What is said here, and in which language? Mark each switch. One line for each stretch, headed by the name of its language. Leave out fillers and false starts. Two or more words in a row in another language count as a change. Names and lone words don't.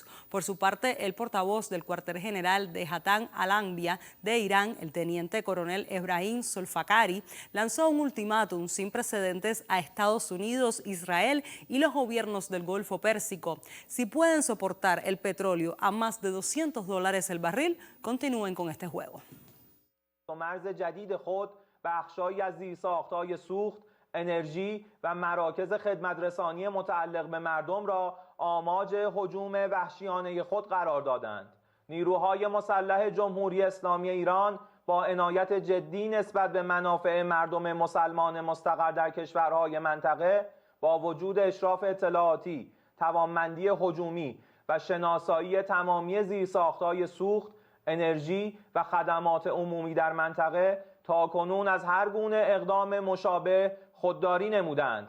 Spanish: Por su parte, el portavoz del cuartel general de Hatan al-Anbia de Irán, el teniente coronel Ebrahim Solfakari, lanzó un ultimátum sin precedentes a Estados Unidos, Israel y los gobiernos del Golfo Pérsico. Si pueden soportar el petróleo a más de $200 el barril, continúen con este juego.
Persian: مرز جدید خود بخشایی از زیرساخت‌های سوخت، انرژی و مراکز خدمت‌رسانی متعلق به مردم را آماج هجوم وحشیانه خود قرار دادند. نیروهای مسلح جمهوری اسلامی ایران با عنایت جدی نسبت به منافع مردم مسلمان مستقر در کشورهای منطقه با وجود اشراف اطلاعاتی، توانمندی هجومی و شناسایی تمامی زیرساخت‌های سوخت، انرژی و خدمات عمومی در منطقه تاکنون از هر گونه اقدام مشابه خودداری نمودند.